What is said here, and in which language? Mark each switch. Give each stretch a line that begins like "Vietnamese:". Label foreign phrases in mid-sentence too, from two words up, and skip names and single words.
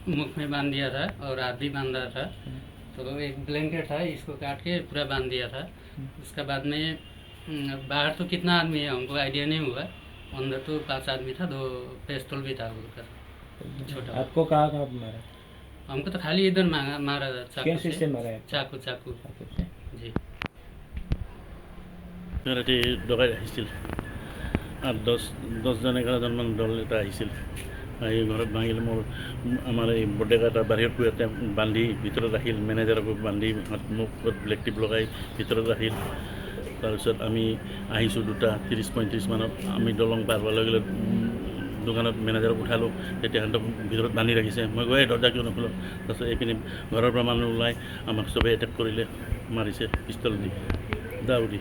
Hindi: मुख में बांध दिया था और हाथ भी बांधा था तो एक ब्लैंकेट था इसको काट के पूरा बांध दिया था उसके बाद में बाहर तो कितना आदमी है हमको आइडिया नहीं हुआ अंदर तो 5 आदमी था 2 पिस्तौल भी था उनका छोटा आपको कहाँ मारा हमको तो खाली इधर मारा था कैसे से मारा है चाकू जी
Assamese: ৰাতি ডকাইত আহিছিল 10 11 মান দল এটা আহিছিল আহি ঘৰত ভাঙিল মোৰ আমাৰ এই বডেকা এটা বাহিৰত পুয়াতে বান্ধি ভিতৰত ৰাখিল মেনেজাৰকো বান্ধি মুখত
English: black tape
Assamese: লগাই ভিতৰত ৰাখিল তাৰপিছত আমি আহিছোঁ 2:30-35 মানত আমি দলং পাৰ হোৱাৰ লগে লগে দোকানত মেনেজাৰক উঠালোঁ তেতিয়া সিহঁতক ভিতৰত বান্ধি ৰাখিছে মই গৈ দৰ্জা কিয় নোখোলোঁ তাৰপিছত এইপিনে ঘৰৰ পৰা মানুহ ওলাই আমাক চবেই এটেক কৰিলে মাৰিছে পিষ্টল দি দাও দি